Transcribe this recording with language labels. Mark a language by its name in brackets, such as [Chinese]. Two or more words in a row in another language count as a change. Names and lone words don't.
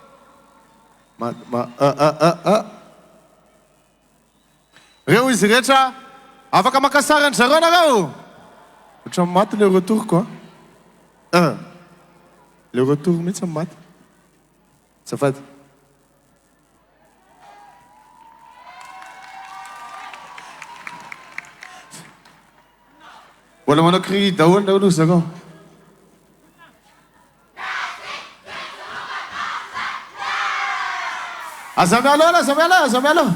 [Malagasy] Réo izy rehetra afaka makasarany zareo nareo. Otra maty [French] le retour quoi. Le retour [Malagasy] mihitsy maty. Safady. Wala manao cri daholo zareo. Aza mialo.